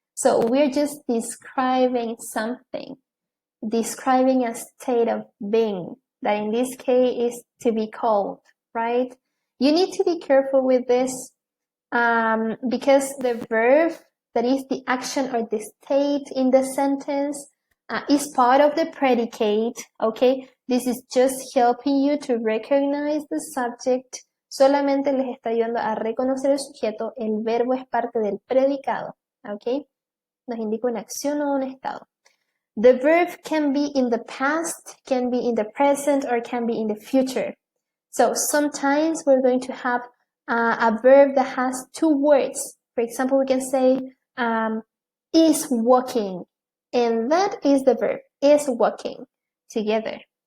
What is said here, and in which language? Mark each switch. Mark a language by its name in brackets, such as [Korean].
[English] So we're just describing something, describing a state of being, that in this case is to be called, right? You need to be careful with this because the verb, that is the action or the state in the sentence, is part of the predicate, okay? This is just helping you to recognize the subject. [Spanish] Solamente les está ayudando a reconocer el sujeto. El verbo es parte del predicado, okay? Nos indica una acción o un estado. [English] The verb can be in the past, can be in the present, or can be in the future. So sometimes we're going to have a verb that has two words. For example, we can say is walking, and that is the verb, is walking, together.